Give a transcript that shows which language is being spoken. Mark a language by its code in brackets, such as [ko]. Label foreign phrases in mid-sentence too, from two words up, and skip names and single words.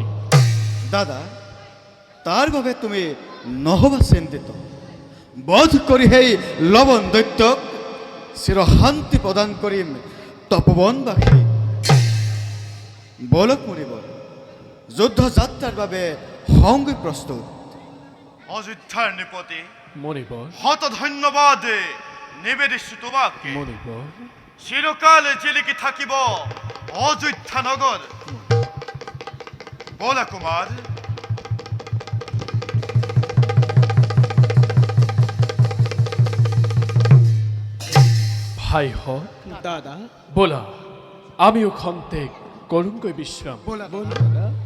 [as] দাদা তাৰ বাবে তুমি নহবা চিন্তিত বধ কৰি সেই লৱণ দৈত্যক চিৰ শান্তি প্ৰদান কৰিম তপোবনবাসী বলক মণিবৰ যুদ্ধ যাত্ৰাৰ বাবে সংগী প্ৰস্তুত অযোধ্যাৰ নিপতি মণিবৰ শত ধন্যবাদ নিবেদিছো তোমাকে মণিবৰ চিরকালে জিলিকি থাকিব অযোধ্যা নগর বলা কুমার ভাই হওক দাদা ব'লা আমিও খন্তেক কৰোঁগৈ বিশ্ৰাম বলা দাদা